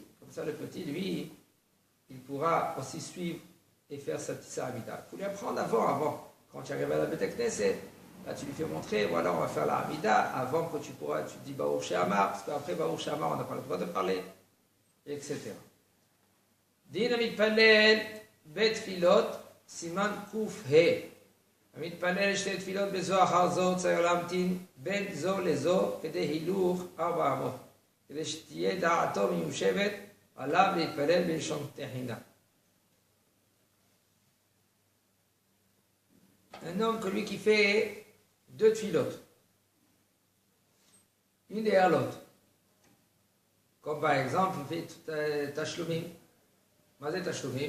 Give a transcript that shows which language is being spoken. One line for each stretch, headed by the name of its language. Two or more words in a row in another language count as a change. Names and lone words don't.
French: Comme ça, le petit, lui, il pourra aussi suivre et faire sa petite Hamida. Il faut lui apprendre avant. Quand tu arrives à la Beth Knesset, là, tu lui fais montrer, voilà, on va faire la Hamida avant que tu dis Baruch She'amar, parce qu'après Baruch She'amar, on n'a pas le droit de parler, etc.
Hebrew: Din המתפלל בתפילות סימן ק"ה. המתפלל שתי תפילות בזו אחר זו צריך להמתין בין זו לזו כדי הילוך 400, כדי שתהיה דעתו מיושבת עליו להתפלל בלשון תחינה.
French: Un homme que lui qui fait 2 tfilotes, une derrière l'autre. Comme par exemple, il fait Tashlumim.
Hebrew: מה זה תשלומים.